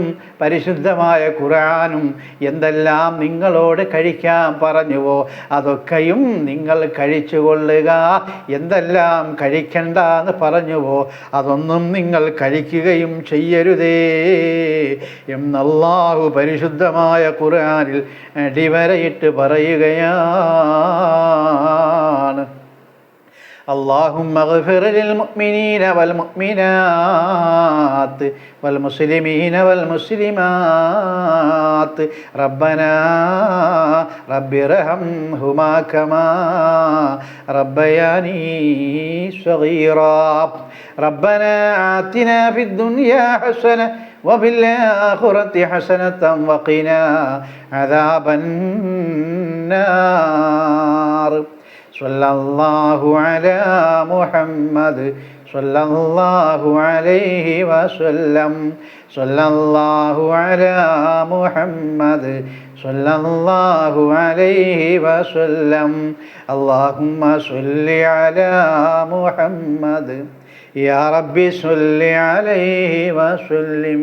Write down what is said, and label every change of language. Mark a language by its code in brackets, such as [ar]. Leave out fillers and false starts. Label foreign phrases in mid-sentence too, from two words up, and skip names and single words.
[ml] പരിശുദ്ധമായ ഖുർആനും എന്തെല്ലാം നിങ്ങളോട് കഴിക്കാൻ പറഞ്ഞുവോ അതൊക്കെയും നിങ്ങൾ കഴിച്ചുകൊള്ളുക, എന്തെല്ലാം കഴിക്കണ്ടെന്ന് പറഞ്ഞുവോ അതൊന്നും നിങ്ങൾ കഴിക്കുകയും ചെയ്യരുതേ എന്നല്ലാഹു പരിശുദ്ധമായ ഖുർആനിൽ അടിവരയിട്ട് പറയുകയാണ്. اللهم اغفر للمؤمنين والمؤمنات والمسلمين والمسلمات ربنا رب ارحمهما كما ربياني صغيرا ربنا آتنا في الدنيا حسنة وفي الآخرة حسنة وقنا عذاب النار. [ar] صلى الله على محمد صلى الله عليه وسلم. صلى الله على محمد صلى الله عليه وسلم. اللهم صل على محمد يا ربي صل عليه وسلم.